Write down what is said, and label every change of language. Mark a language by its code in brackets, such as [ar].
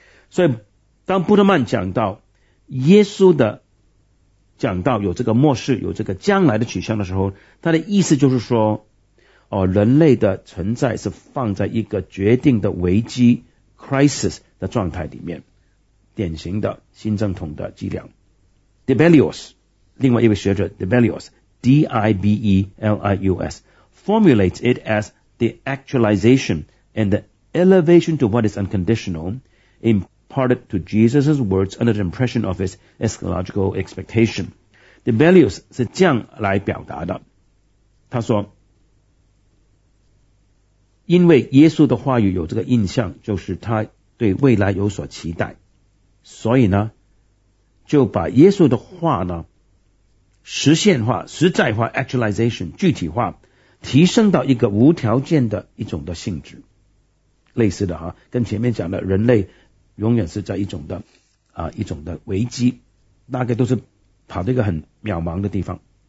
[zh] 所以当布特曼讲到耶稣的讲到有这个末世有这个将来的取向的时候，他的意思就是说、哦、人类的存在是放在一个决定的危机 crisis 的状态里面，典型的新正统的伎俩。 [en] Debelius [zh] 另外一位学者 [en] Debelius D-I-B-E-L-I-U-S formulates it as the actualization and the elevation to what is unconditional imparted to Jesus' words under the impression of his eschatological expectation. [zh] Debelius 是这样来表达的，他说因为耶稣的话语有这个印象，就是他对未来有所期待，所以呢就把耶稣的话呢实现化实在化 actualization 具体化，提升到一个无条件的一种的性质，类似的哈，跟前面讲的人类永远是在一种的一种的危机，大概都是跑到一个很渺茫的地方。